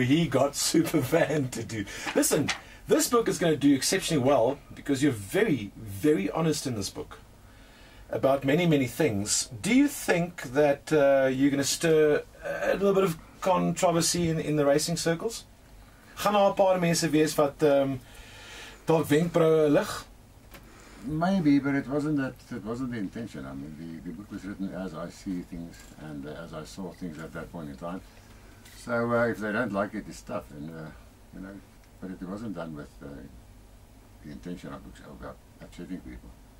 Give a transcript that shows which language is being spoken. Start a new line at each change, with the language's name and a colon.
English: He got SuperVAN to do. Listen, this book is going to do exceptionally well because you're very, very honest in this book about many things. Do you think that you're going to stir a little bit of controversy in the racing circles?
Afrikaans: Gaan daar 'n paar mense wees wat dalk wenkbroue lig?
English: Maybe, but it wasn't the intention. I mean, the book was written as I see things and as I saw things at that point in time. So if they don't like it, it's tough, and you know. But it wasn't done with the intention of upsetting people.